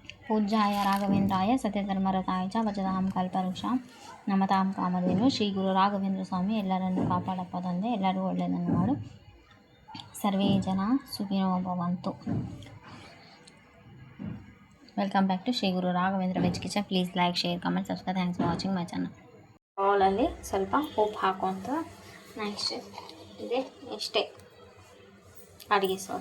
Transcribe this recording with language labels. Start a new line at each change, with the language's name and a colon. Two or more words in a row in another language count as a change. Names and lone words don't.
Sanskrit: पूज्याय राघवेन्द्राय सत्यधर्मरताय च भजतां कल्पवृक्षां नमतां कामधेनु
Kannada: ಶ್ರೀ ಗುರು ರಾಘವೇಂದ್ರ ಸ್ವಾಮಿ ಎಲ್ಲರನ್ನು ಕಾಪಾಡಪ್ಪ ತಂದೆ, ಎಲ್ಲರೂ ಒಳ್ಳೆಯದನ್ನು ಮಾಡು.
Sanskrit: ಸರ್ವೇ ಜನ ಸುಖಿನೋ ಭವಂತು.
English: Welcome back to Sri Guru Raghavendra Veg Kitchen. Please like, share, comment, subscribe. Thanks for watching my channel.
Kannada: ಬೌಲಲ್ಲಿ ಸ್ವಲ್ಪ ಉಪ್ಪು ಹಾಕೊಂತ, ನೆಕ್ಸ್ಟ್ ಇದೆ ಇಷ್ಟೇ ಅಡುಗೆ ಸೋಡಾ.